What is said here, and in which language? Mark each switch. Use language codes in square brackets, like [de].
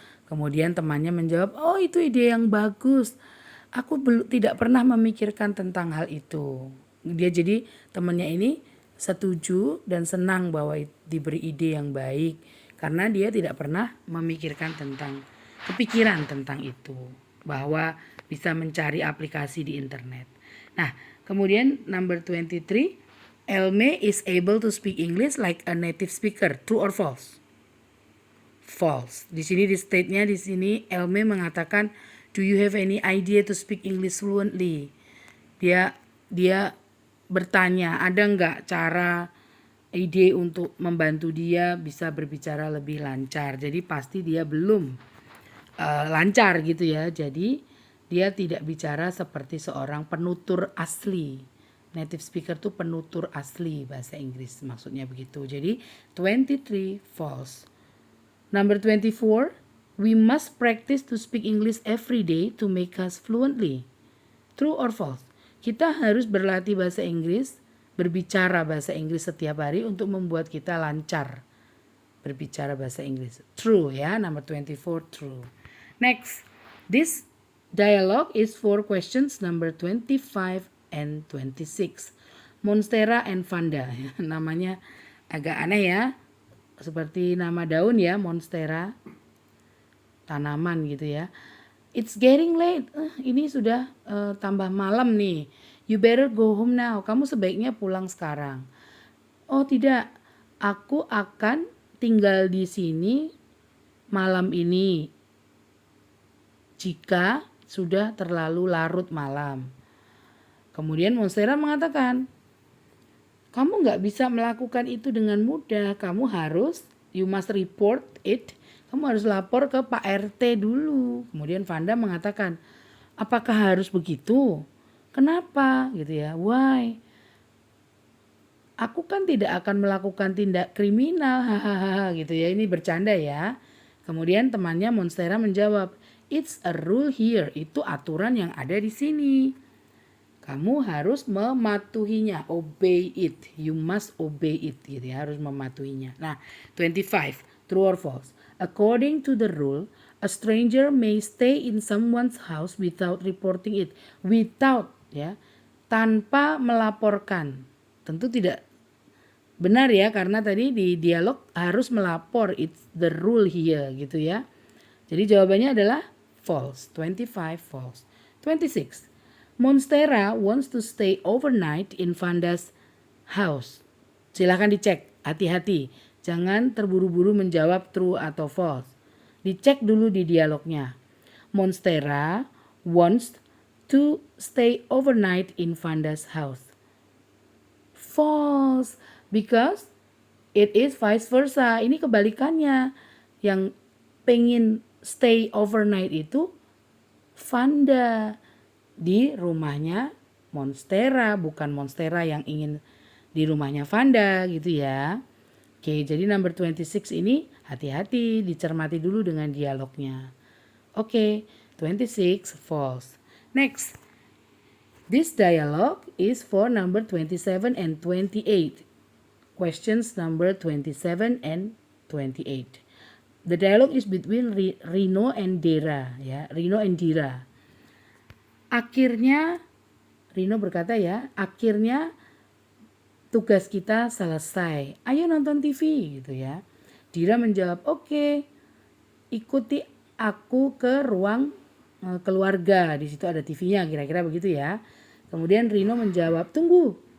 [id] Kemudian temannya menjawab, oh itu ide yang bagus. Aku tidak pernah memikirkan tentang hal itu. Dia jadi temannya ini setuju dan senang bahwa diberi ide yang baik karena dia tidak pernah memikirkan tentang kepikiran tentang itu, bahwa bisa mencari aplikasi di internet. Nah, kemudian [en] number 23, Elme is able to speak English like a native speaker. True or false? False. [id] Di sini di state-nya di sini Elme mengatakan, [en] do you have any idea to speak English fluently? [id] Dia bertanya, ada nggak cara ide untuk membantu dia bisa berbicara lebih lancar. Jadi pasti dia belum lancar gitu ya. Jadi dia tidak bicara seperti seorang penutur asli. Native speaker tuh penutur asli bahasa Inggris, maksudnya begitu. Jadi 23 false. [en] Number 24, we must practice to speak English every day to make us fluently. True or false? [id] Kita harus berlatih bahasa Inggris, berbicara bahasa Inggris setiap hari untuk membuat kita lancar berbicara bahasa Inggris. [en] True ya, number 24 true. Next, this dialogue is for questions number 25 and 26. [id] Monstera and Vanda, namanya agak aneh ya, seperti nama daun ya, Monstera, tanaman gitu ya. [en] It's getting late, [id] ini sudah tambah malam nih. [en] You better go home now, [id] kamu sebaiknya pulang sekarang. Oh tidak, aku akan tinggal di sini malam ini jika sudah terlalu larut malam. Kemudian Monstera mengatakan, kamu nggak bisa melakukan itu dengan mudah. Kamu harus, [en] you must report it. [id] Kamu harus lapor ke Pak RT dulu. Kemudian Vanda mengatakan, apakah harus begitu? Kenapa? Gitu ya. [en] Why? [id] Aku kan tidak akan melakukan tindak kriminal, hahaha gitu ya. Ini bercanda ya. Kemudian temannya Monstera menjawab, [en] it's a rule here. [id] Itu aturan yang ada di sini. Kamu harus mematuhinya, [en] obey it. You must obey it, [id] gitu ya, harus mematuhinya. Nah, [en] 25, true or false? According to the rule, a stranger may stay in someone's house without reporting it. [id] Without, ya, tanpa melaporkan. Tentu tidak benar ya, karena tadi di dialog harus melapor. [en] It's the rule here, [id] gitu ya. Jadi jawabannya adalah false. [en] 25 false. 26. Monstera wants to stay overnight in Vanda's house. [id] Silahkan dicek, hati-hati. Jangan terburu-buru menjawab true atau false. Dicek dulu di dialognya. [en] Monstera wants to stay overnight in Vanda's house. False, because it is vice versa. [id] Ini kebalikannya. Yang pengen stay overnight itu Vanda di rumahnya Monstera, bukan Monstera yang ingin di rumahnya Vanda gitu ya. Oke, jadi number 26 ini hati-hati, dicermati dulu dengan dialognya. [en] Oke, 26 false. Next, this dialogue is for number 27 and 28. Questions number 27 and 28. The dialogue is between Rino and Dera ya, Rino and Dira. [id] Akhirnya Rino berkata ya, akhirnya tugas kita selesai. Ayo nonton TV gitu ya. Dira menjawab, oke, ikuti aku ke ruang keluarga. Di situ ada TV-nya, kira-kira begitu ya. Kemudian Rino menjawab, tunggu.